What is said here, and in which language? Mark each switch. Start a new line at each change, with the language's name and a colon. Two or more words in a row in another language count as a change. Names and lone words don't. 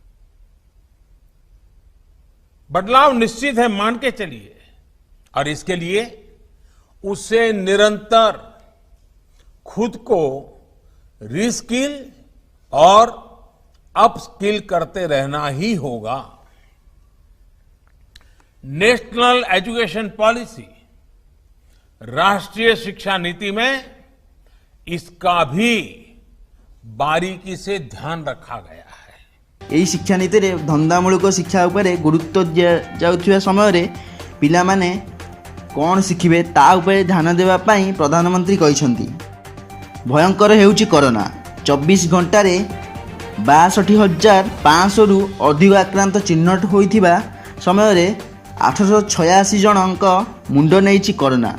Hindi: बदलाव निश्चित है, मान के चलिए, और इसके लिए उसे निरंतर खुद को रिस्किल और अपस्किल करते रहना ही होगा।
English: National Education Policy,
Hindi: राष्ट्रीय शिक्षा नीति में इसका भी बारीकी से ध्यान रखा गया है।
Odia: ଏହି ଶିକ୍ଷାନୀତିରେ ଧନ୍ଦାମୂଳକ ଶିକ୍ଷା ଉପରେ ଗୁରୁତ୍ୱ ଦିଆଯାଉଥିବା ସମୟରେ ପିଲାମାନେ କ'ଣ ଶିଖିବେ ତା ଉପରେ ଧ୍ୟାନ ଦେବା ପାଇଁ ପ୍ରଧାନମନ୍ତ୍ରୀ କହିଛନ୍ତି। ଭୟଙ୍କର ହେଉଛି କରୋନା। 24 ଘଣ୍ଟାରେ 62,500ରୁ ଅଧିକ ଆକ୍ରାନ୍ତ ଚିହ୍ନଟ ହୋଇଥିବା ସମୟରେ 886 ଜଣଙ୍କ ମୁଣ୍ଡ ନେଇଛି କରୋନା।